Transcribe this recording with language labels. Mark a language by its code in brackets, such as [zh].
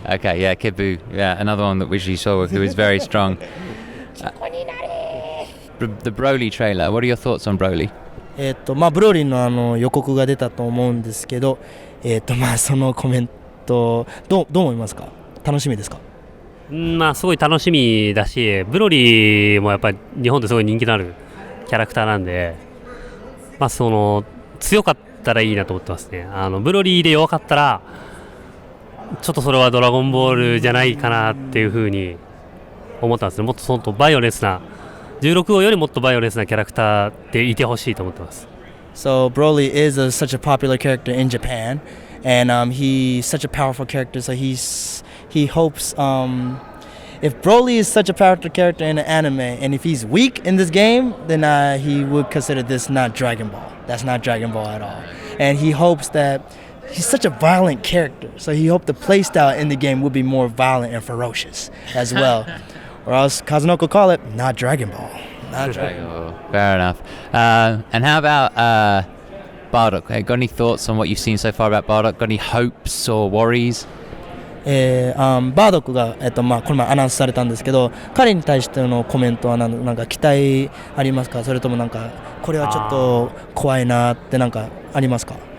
[en] Okay, yeah, Kid Buu. Yeah, another one that we saw who is very strong. the Broly trailer. What are your thoughts on Broly? [ja] まあブロリーの予告が出たと思うんですけど、まあそのコメントどう思いますか？楽しみですか？まあすごい楽しみだし、ブロリーもやっぱり日本ですごい人気のあるキャラクターなんで、まあその強かったらいいなと思ってますね。ブロリーで弱かったらちょっとそれはドラゴンボールじゃないかなっていう風に思ったんですね。もっとそのバイオレスな16号よりもっとバイオレスなキャラクターでいてほしいと思ってます。 [en] So Broly is such a popular character in Japan, and he's such a powerful character. So he hopes if Broly is such a powerful character in the anime, and if he's weak in this game, then he would consider this not Dragon Ball. That's not Dragon Ball at all. And he hopes that he's such a violent character, so he hoped the playstyle in the game would be more violent and ferocious as well. Or else Kazunoko call it not Dragon Ball. Not Dragon Ball. Fair enough. And how about Bardock? Got any thoughts on what you've seen so far about Bardock? Got any hopes or worries? [ja] バードックが、まあ、この前アナウンスされたんですけど、彼に対してのコメントはなんか期待ありますか？それともなんかこれはちょっと怖いなってなんかありますか？